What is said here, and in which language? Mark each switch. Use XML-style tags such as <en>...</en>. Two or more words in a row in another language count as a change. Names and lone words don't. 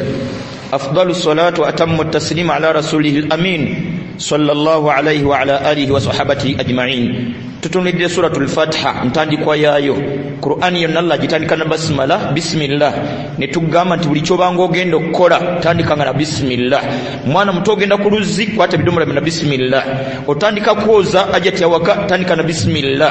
<ar>أفضل الصلاة وأتم التسليم على رسوله الأمين صلى الله عليه وعلى آله وصحبه أجمعين.</ar> <lg>tutunulidde suratul Fatiha ntandikwa yaayo. Qur'ani yonna Allah gitandika na basmala bismillah ne tugamba nti buli kyobanga ogenda okukola tandikanga na bismillah. Mwana muto ogenda ku luzzi kwata bidomola na bismillah. Otandika kwoza ajati awaka tandika na bismillah.</lg>